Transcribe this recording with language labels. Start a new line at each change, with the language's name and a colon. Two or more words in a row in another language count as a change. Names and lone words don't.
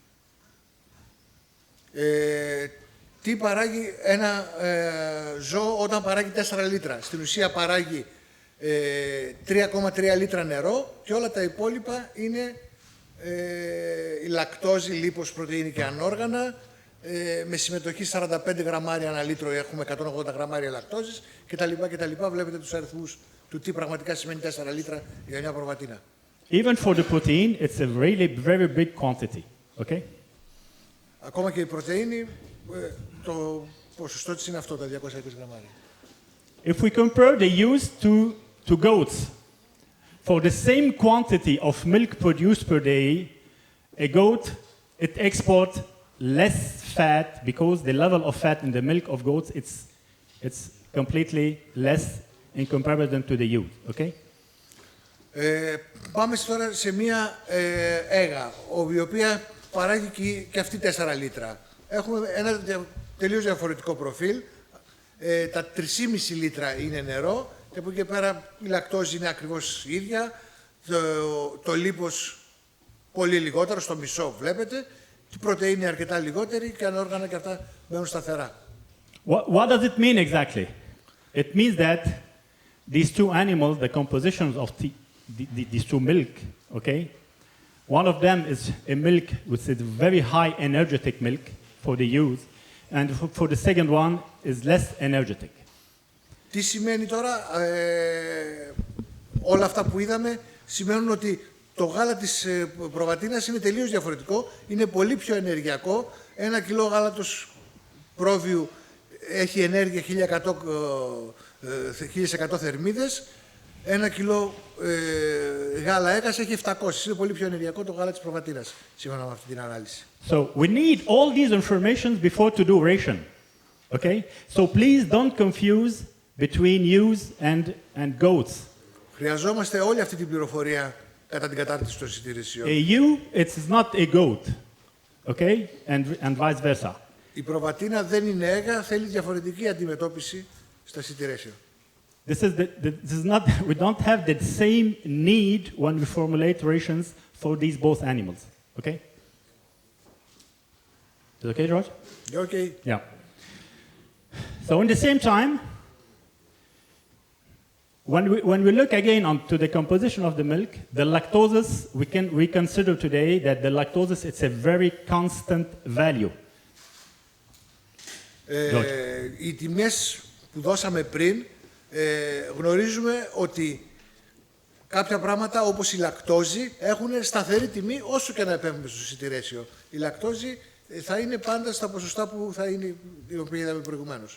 Greek: Τι παράγει ένα ζώο όταν παράγει 4 λίτρα. Στην ουσία παράγει 3,3 λίτρα νερό και όλα τα υπόλοιπα είναι η λακτόζη, λίπος, πρωτεΐνη και ανόργανα, με συμμετοχή 45 γραμμάρια ανά λίτρο, έχουμε 180 γραμμάρια λακτόζης κτλ. Βλέπετε τους αριθμούς του τι πραγματικά σημαίνει 4 λίτρα για μια προβατίνα.
English: Even for the protein, it's a really very big quantity, okay?
Greek: Ακόμα και η πρωτεΐνη, το ποσοστό της είναι αυτό, τα 220 γραμμάρια.
English: If we compare the ewes to goats, for the same quantity of milk produced per day, a goat, it exports less fat because the level of fat in the milk of goats, it's completely less in comparison to the ewe, okay?
Greek: Πάμε τώρα σε μία αίγα, η οποία παράγει και αυτή 4 λίτρα. Έχουμε ένα τελείως διαφορετικό προφίλ. Τα 3,5 λίτρα είναι νερό και από εκεί και πέρα η λακτόζη είναι ακριβώς η ίδια. Το λίπος πολύ λιγότερο, στο μισό βλέπετε. Η πρωτεΐνη είναι αρκετά λιγότερη και ανόργανα και αυτά μένουν σταθερά.
English: What does it mean exactly? It means that these two animals, the compositions of these two milk, okay? One of them is a milk which is very high energetic milk for the ewes, and for the second one is less energetic.
Greek: Τι σημαίνει τώρα, όλα αυτά που είδαμε σημαίνουν ότι το γάλα της προβατίνας είναι τελείως διαφορετικό, είναι πολύ πιο ενεργειακό. 1 κιλό γάλατος πρόβιου έχει ενέργεια 1100 θερμίδες, 1 κιλό γάλα αίγας έχει 700. Είναι πολύ πιο ενεργειακό το γάλα της προβατίνας, σύμφωνα με αυτή την ανάλυση.
English: So we need all these information before to do ration, okay? So please don't confuse between ewes and goats.
Greek: Χρειαζόμαστε όλη αυτή την πληροφορία κατά την κατάρτιση των εισιτηρήσεων.
English: A ewe, it's not a goat, okay? And vice versa.
Greek: Η προβατίνα δεν είναι αίγα, θέλει διαφορετική αντιμετώπιση στα εισιτηρήσεων.
English: We don't have the same need when we formulate rations for these both animals, okay? Is it okay, George? Okay. Yeah. So in the same time, When we look again onto the composition of the milk, the lactoses, we consider today that the lactoses, it's a very constant value.
Greek: Οι τιμές που δώσαμε πριν, γνωρίζουμε ότι κάποια πράγματα όπως η λακτόζη έχουν σταθερή τιμή όσο και να επέμβουμε στο σιτηρέσιο. Η λακτόζη θα είναι πάντα στα ποσοστά που θα είναι, οι οποίοι είδαμε προηγουμένως.